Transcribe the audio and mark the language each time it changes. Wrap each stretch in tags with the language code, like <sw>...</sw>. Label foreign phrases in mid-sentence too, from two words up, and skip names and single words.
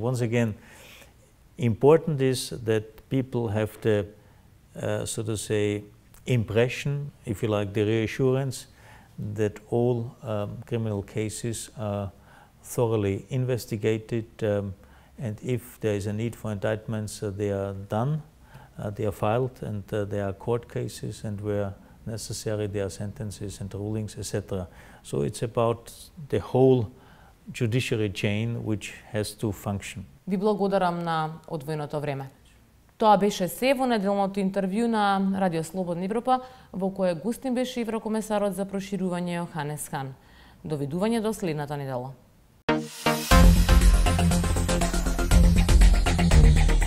<en>Once again, important is that people have the, so to say, impression, if you like, the reassurance that all criminal cases are thoroughly investigated, and if there is a need for indictments, they are done, they are filed, and there are court cases, and where necessary there are sentences and rulings, etc. So it's about the whole judiciary chain which has to function.</en> <mk>Ви благодарам на одвоеното време. Тоа беше се во неделното интервју на Радио Слободна Европа, во кое гостин беше еврокомесарот за проширување Јоханес Хан. Довидување до следната недела.</mk>